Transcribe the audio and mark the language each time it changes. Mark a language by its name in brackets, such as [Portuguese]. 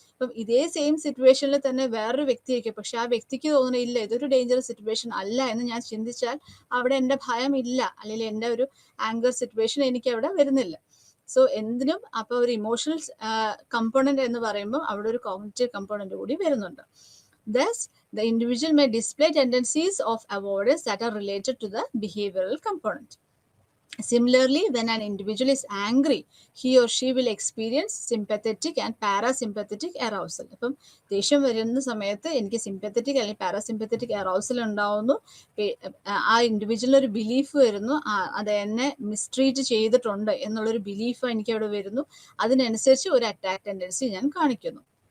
[Malayalam] അപ്പം ഇതേ സെയിം സിറ്റുവേഷനിൽ തന്നെ വേറൊരു വ്യക്തിയായിരിക്കും, പക്ഷെ ആ വ്യക്തിക്ക് തോന്നുന്നില്ല ഇതൊരു ഡേഞ്ചറസ് സിറ്റുവേഷൻ അല്ല എന്ന് ഞാൻ ചിന്തിച്ചാൽ അവിടെ എൻ്റെ ഭയം ഇല്ല, അല്ലെങ്കിൽ എൻ്റെ ഒരു ആങ്കർ സിറ്റുവേഷൻ എനിക്ക് അവിടെ വരുന്നില്ല. സോ എന്തിനും അപ്പോൾ ഒരു ഇമോഷണൽ കമ്പോണന്റ് എന്ന് പറയുമ്പോൾ അവിടെ ഒരു കോഗ്നിറ്റീവ് കമ്പോണന്റ് കൂടി വരുന്നുണ്ട്. [English] Thus, the individual may display tendencies of avoidance that are related to the behavioral component. Similarly, when an individual is angry, he or she will experience sympathetic and parasympathetic arousal. [Malayalam] അപ്പം ദേഷ്യം വരുന്ന സമയത്ത് എനിക്ക് sympathetic അല്ലെങ്കിൽ parasympathetic arousal ഉണ്ടാവുന്നു. ആ ഇൻഡിവിജ്വലിന് ഒരു belief വരുന്നു, അത് എന്നെ മിസ്ട്രീറ്റ് ചെയ്തിട്ടുണ്ട് എന്നുള്ളൊരു ബിലീഫ് എനിക്ക് അവിടെ വരുന്നു. അതിനനുസരിച്ച് ഒരു അറ്റാക്ക് ടെൻഡൻസി ഞാൻ കാണിക്കുന്നു.